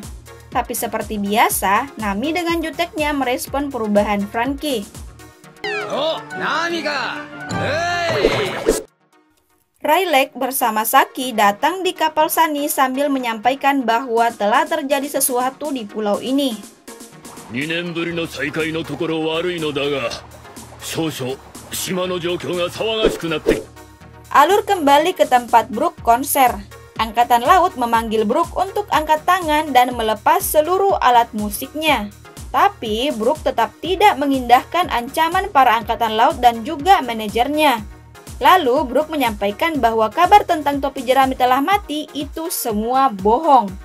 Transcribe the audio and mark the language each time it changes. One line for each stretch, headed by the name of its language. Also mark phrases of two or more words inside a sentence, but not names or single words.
Indonesian: Tapi seperti biasa, Nami dengan juteknya merespon perubahan Franky.
Japanese: Oh, Nami ka! Hey!
Indonesian: Rayleigh bersama Saki datang di kapal Sunny sambil menyampaikan bahwa telah terjadi sesuatu di pulau ini.
Japanese: 2 年ぶりの再会のところ悪いのだが、少々島の状況が騒がしくなって。
Indonesian: Alur kembali ke tempat Brook konser. Angkatan Laut memanggil Brook untuk angkat tangan dan melepas seluruh alat musiknya. Tapi Brook tetap tidak mengindahkan ancaman para Angkatan Laut dan juga manajernya. Lalu Brook menyampaikan bahwa kabar tentang topi jerami telah mati itu semua bohong.